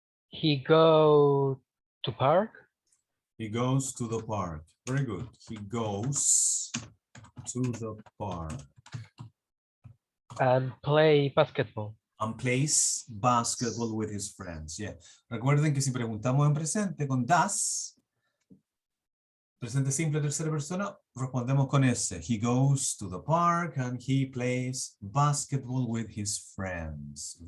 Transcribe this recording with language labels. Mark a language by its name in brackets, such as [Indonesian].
[English] He go to park He goes to the park. Very good. He goes to the park and play basketball. and plays basketball with his friends. Yeah. [Spanish] Recuerden que si preguntamos en presente con das, presente simple tercera persona, respondemos con ese. [English] He goes to the park and he plays basketball with his friends.